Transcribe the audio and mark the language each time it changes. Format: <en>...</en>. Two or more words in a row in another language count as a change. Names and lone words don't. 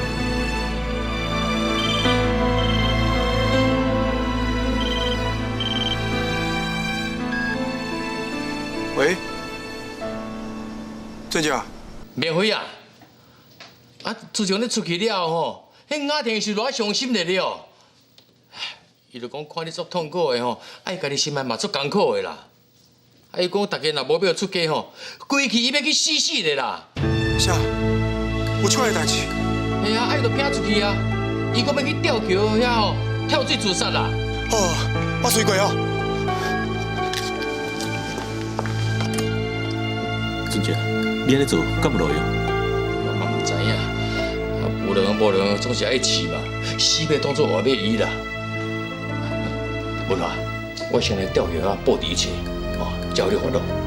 <nan>喂，俊杰，明辉啊，啊，自从你出去了吼，迄阿婷是偌伤心的了。伊就讲看你足痛苦的吼，爱家己心内嘛足艰苦的啦。啊，伊讲大家若无要出家吼，规气伊要去死死的啦。啥？有出来代志？哎呀，啊伊就拼出去啊！伊讲要去吊桥遐吼，跳水自杀啦。哦，我随过哦。俊杰，你安尼做敢有路用？我嘛唔知影，有人无人总是爱试嘛，死要当作活要医啦。文华，我先来吊桥啊，报一切，哦，才有你发落。</nan>